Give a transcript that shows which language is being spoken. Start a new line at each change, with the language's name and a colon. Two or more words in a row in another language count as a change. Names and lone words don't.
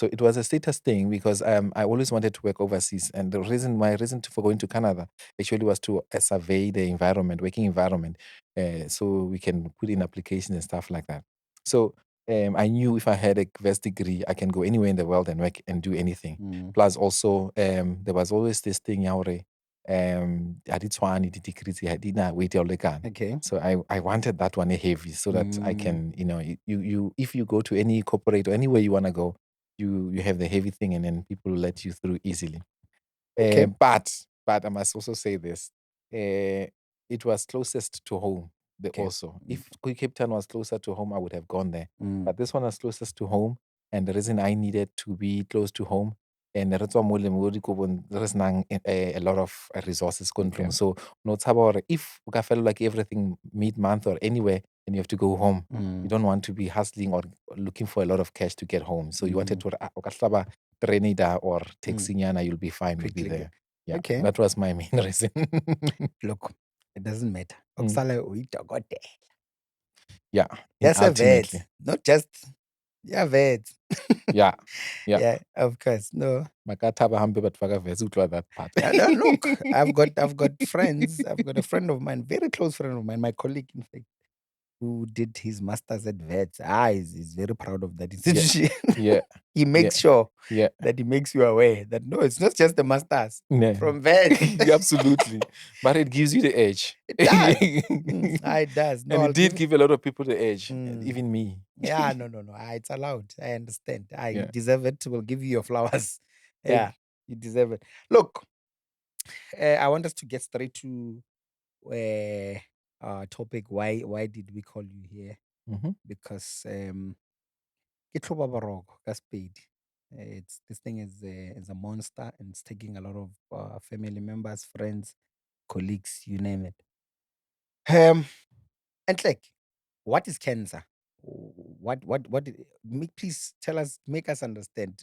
English: So it was a status thing because I always wanted to work overseas, and my reason for going to Canada actually was to survey the environment, working environment, so we can put in applications and stuff like that. So I knew if I had a vast degree, I can go anywhere in the world and work and do anything. Mm. Plus, also there was always this thing, yaore, I did
Southern Sotho: tshwane di-degree tse ha di na weight ya ho lekana.
English: Okay. So I wanted that one heavy so that I Mm. can, you if you go to any corporate or anywhere you want to go, you have the heavy thing and then people will let you through easily. Okay. But I must also say this. It was closest to home Okay. also. Mm. If Cape Town was closer to home, I would have gone there. Mm. But this one was closest to home. And the reason I needed to be close to home, and
Tswana: re tswa mo le mo dikobong re senang
English: a lot of resources ko Okay. ntlong. So
Southern Sotho: no tshaba hore
English: if
Southern Sotho: o ka felelwa ke
English: everything mid-month or anywhere, and you have to go home. You Mm. don't want to be hustling or looking for a lot of cash to get home. So you wanted Mhm.
Southern Sotho: to o ka hlaba terene da or Mm.
English: taxi nyana, you'll be fine, you'll be Quickly get. there. Yeah, Okay. that was my main reason. Look, it doesn't matter. Mm.
Zulu: Okusalayo uyidokotela.
English: Yeah, in That's a vet, ultimately. not just yeah, vet. Yeah, yeah. Yeah, of course. No.
Southern Sotho: Makathaba hambe batho ba ka Wits, utlwa
English: that part. No, look, I've got friends. I've got a friend of mine, very close friend of mine, my colleague, in fact, who did his masters at vets. He's very proud of that Yeah, institution. yeah, He yeah, makes sure yeah. that he makes you aware that no, it's not just the masters Yeah. from vets. Yeah, absolutely. But it gives you the edge. It does. It does. No, And it I'll did give it. give a lot of people the edge, Mm. even me. Yeah, no, no, no. It's allowed. I understand. You Yeah. deserve it. We'll give you your flowers. Thank Yeah, you deserve it. Look, I want us to get straight to topic. Why did we call you here? you. Mhm.
Tswana: Because ke tlhoba boroko ka Sepedi.
English: It's this thing is a monster and it's taking a lot of family members, friends, colleagues, you name it. Um, and like, what is cancer? Please tell us, make us understand.